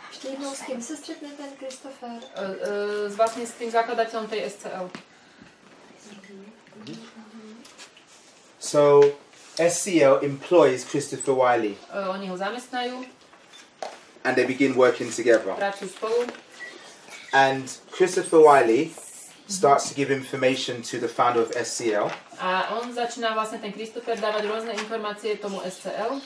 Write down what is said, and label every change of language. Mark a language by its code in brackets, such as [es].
[cs] Ještě jednou, s kým se střetne ten Christopher? [sk] Vlastne s tým zakladateľom tej SCL. [en] So SCL employs Christopher Wiley [sk] Oni ho zamestnajú, [en] and they begin working together. [sk] pracujú spolu [en] And Christopher Wiley starts to give information to the founder of SCL. [sk] A on začína vlastne ten Christopher dávať rôzne informácie tomu SCL.